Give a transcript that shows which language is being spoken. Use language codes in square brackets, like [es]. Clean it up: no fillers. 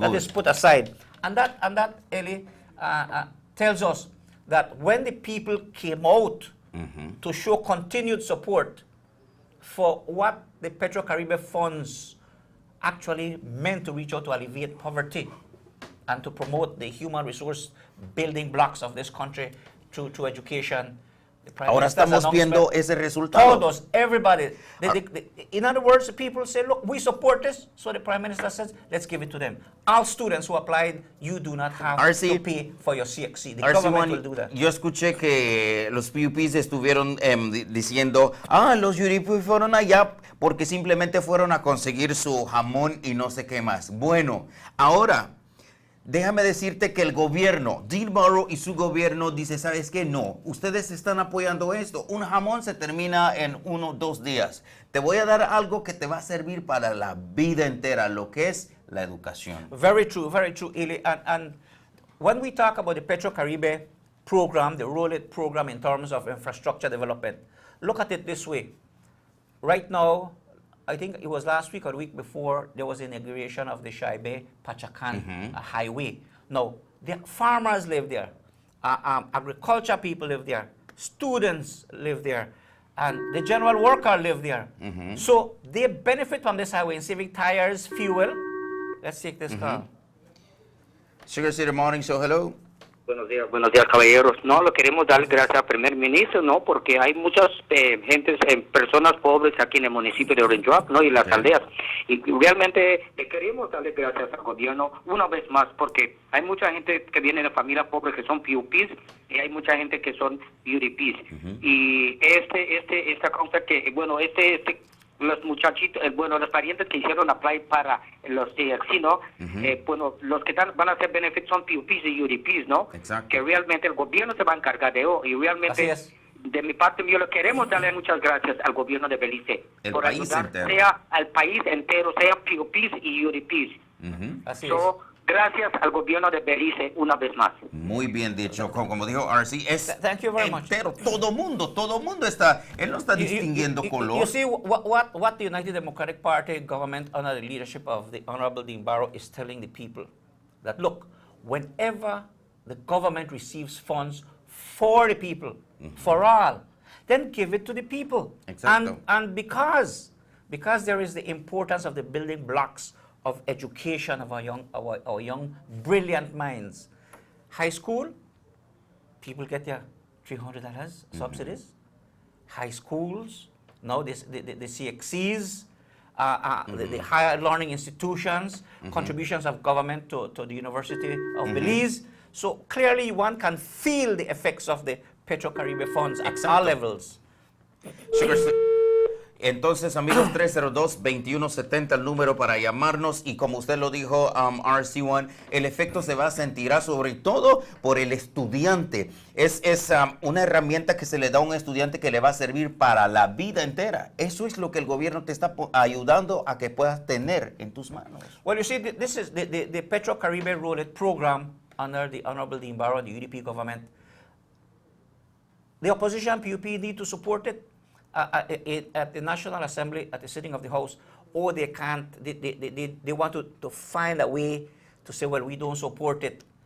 [en] That is put aside, and that Eli tells us that when the people came out to show continued support for what the Petro-Caribe funds actually meant to reach out to alleviate poverty and to promote the human resource building blocks of this country through education. [es] Ahora estamos viendo ese resultado. Todos, [en] everybody. In other words, the people say, look, we support this. So the Prime Minister says, let's give it to them. All students who applied, you do not have to pay for your CXC. The government will do that. [es] Yo escuché que los PUPs estuvieron diciendo, los UDP fueron allá porque simplemente fueron a conseguir su jamón y no sé qué más. Bueno, ahora, déjame decirte que el gobierno, Dean Barrow y su gobierno dice, ¿sabes qué? No, ustedes están apoyando esto. Un jamón se termina en 1 o 2 días. Te voy a dar algo que te va a servir para la vida entera, lo que es la educación. [en] Very true, Eli. And when we talk about the Petro-Caribe program, the Roll It program in terms of infrastructure development, look at it this way. Right now, I think it was last week or the week before, there was inauguration of the Shaibe-Pachacan highway. Now, the farmers live there, agriculture people live there, students live there, and the general worker live there. So they benefit from this highway in saving tires, fuel. Let's take this car. Sugar City Morning Show, hello. [es] Buenos días, caballeros. No, lo queremos dar gracias al primer ministro, ¿no? Porque hay muchas personas pobres aquí en el municipio de Orange Rock, ¿no? Y las aldeas. Y realmente le queremos darle gracias al gobierno una vez más, porque hay mucha gente que viene de familias pobres que son PUPs y hay mucha gente que son UDPs. Y esta cosa que, bueno, los muchachitos, los parientes que hicieron apply para los CXC, ¿no? Bueno, los que van a hacer benefits son PUPs y UDPs, ¿no? Exacto. Que realmente el gobierno se va a encargar de eso. Y realmente, de mi parte, yo le queremos darle muchas gracias al gobierno de Belice por ayudar, sea al país entero, sea PUPs y UDPs. Así Gracias al gobierno de Belice una vez más. Muy bien dicho, como dijo RC, es [en] Thank you very much. [es] entero, todo mundo está, él no está distinguiendo color. [en] You see, what the United Democratic Party government under the leadership of the Honorable Dean Barrow is telling the people, that look, whenever the government receives funds for the people, for all, then give it to the people. Exacto. And because there is the importance of the building blocks of education of our young brilliant minds. High school, people get their $300 subsidies. High schools, now the CXCs, the higher learning institutions, contributions of government to the University of Belize. So clearly one can feel the effects of the Petro-Caribe funds at all levels. [es] Entonces, amigos, 302-2170 el número para llamarnos, y como usted lo dijo, RC1, el efecto se va a sentirá sobre todo por el estudiante. Es una herramienta que se le da a un estudiante que le va a servir para la vida entera. Eso es lo que el gobierno te está ayudando a que puedas tener en tus manos. [en] Well, you see, this is the Petro-Caribe Road program under the Honorable Dean Barrow and the UDP government. The opposition PUP need to support it. At the National Assembly, at the sitting of the House, or they can't, they want to find a way to say, well, we don't support it.